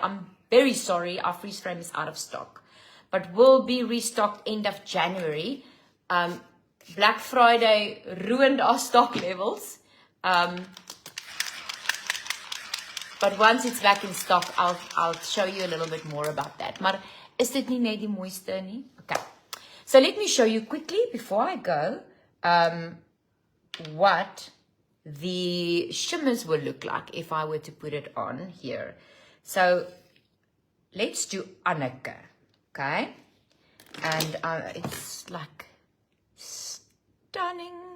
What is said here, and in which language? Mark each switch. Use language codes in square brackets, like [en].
[en] I'm very sorry, our freeze frame is out of stock, but will be restocked end of January. Black Friday ruined our stock levels. But once it's back in stock, I'll show you a little bit more about that. [af] Maar is dit nie net die mooiste nie? [en] Okay. So let me show you quickly before I go what the shimmers will look like if I were to put it on here. So let's do Anneke, okay? And it's like stunning.